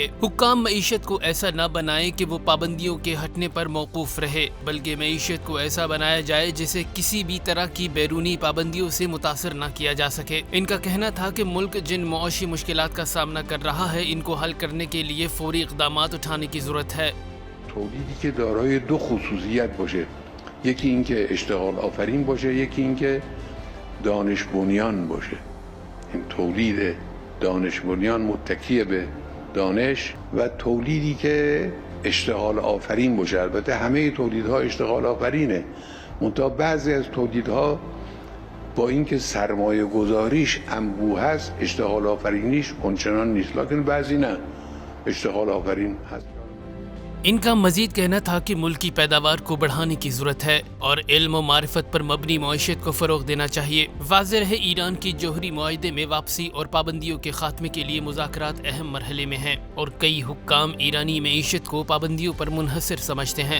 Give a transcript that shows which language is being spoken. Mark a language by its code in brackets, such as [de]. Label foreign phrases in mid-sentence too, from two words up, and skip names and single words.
[ur] حکام معیشت کو ایسا نہ بنائیں کہ وہ پابندیوں کے ہٹنے پر موقوف رہے، بلکہ معیشت کو ایسا بنایا جائے جسے کسی بھی طرح کی بیرونی پابندیوں سے متاثر نہ کیا جا سکے. ان کا کہنا تھا کہ ملک جن معاشی مشکلات کا سامنا کر رہا ہے، ان کو حل کرنے کے لیے فوری اقدامات اٹھانے کی ضرورت ہے. [fa] تولیدی که دارای دو خصوصیت باشه، یکی اینکه اشتغال آفرین باشه، یکی اینکه دانش بنیان باشه. این تولید دانش بنیان متکی به دانش و تولیدی که اشتغال آفرین باشه. البته همه تولیدها اشتغال آفرینه، منتها بعضی از تولیدها با اینکه سرمایه گذاریش انبوه هست اشتغال آفرینیش اونچنان نیست، لکن بعضی نه اشتغال آفرین هست. [ur] ان کا مزید کہنا تھا کہ ملک کی پیداوار کو بڑھانے کی ضرورت ہے اور علم و معرفت پر مبنی معیشت کو فروغ دینا چاہیے. واضح ہے ایران کی جوہری معاہدے میں واپسی اور پابندیوں کے خاتمے کے لیے مذاکرات اہم مرحلے میں ہیں اور کئی حکام ایرانی معیشت کو پابندیوں پر منحصر سمجھتے ہیں.